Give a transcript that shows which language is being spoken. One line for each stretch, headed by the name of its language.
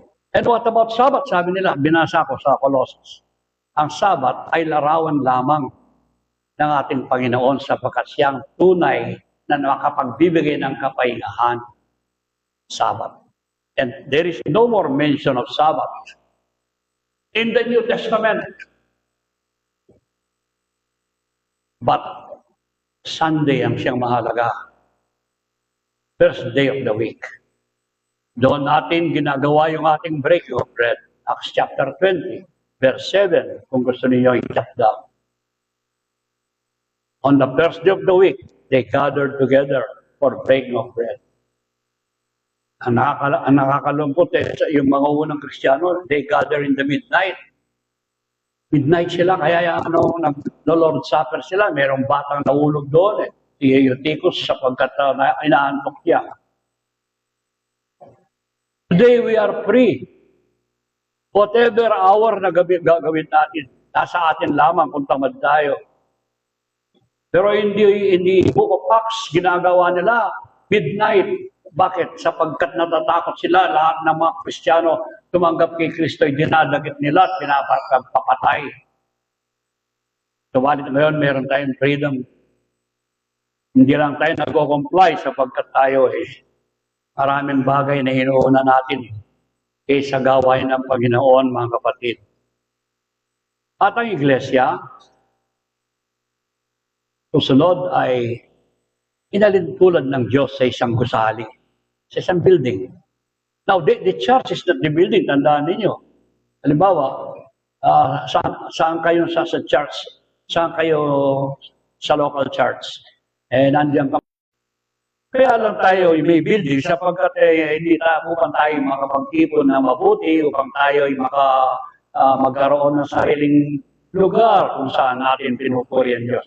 English: And what about Sabbath?
Filipino: Sabi nila, binasa ko sa Colossus. Ang Sabbath ay larawan lamang ng ating Panginoon sapagkat siyang tunay na makapagbibigay ng kapahingahan. Sabbath.
English: And there is no more mention of Sabbath in the New Testament.
Filipino: But Sunday ang siyang mahalaga.
English: First day of the week.
Filipino: Doon natin ginagawa yung ating
English: breaking of bread. Acts chapter 20, verse 7,
Filipino: kung gusto niyo
English: i-jot down. On the first day of the week, they gathered together for breaking of bread.
Filipino: Ang nakakalungkot yung mga unang Kristiyano,
English: they gather in the midnight.
Filipino: Midnight sila, kaya nag-Lord Supper sila, mayroong batang nahulog doon si Eutychus sapagkat inaantok niya.
English: Today we are free. Whatever hour
Filipino: na gawin natin, nasa atin lamang kung tamad tayo. Pero hindi Book of Acts, ginagawa nila midnight. Bakit? Sapagkat natatakot sila, lahat ng mga Kristiyano tumanggap kay Kristo ay dinadagit nila at pinapapatay. Subalit ngayon, meron tayong freedom. Hindi lang tayo nag-comply sapagkat tayo maraming bagay na inuuna natin kaysa gawain ng Panginoon, mga kapatid. At ang iglesia, susunod ay inalintulad ng Diyos sa isang gusali, sa isang building.
English: Now, the church is not the building,
Filipino: tandaan ninyo. Halimbawa, saan kayo sa church? Saan kayo sa local church? Nandiyan ka. Kaya lang tayo may building sapagkat hindi upang tayo makapagtipon na mabuti, upang tayo ay magkaroon ng sariling lugar kung saan natin pinupuri ang Diyos.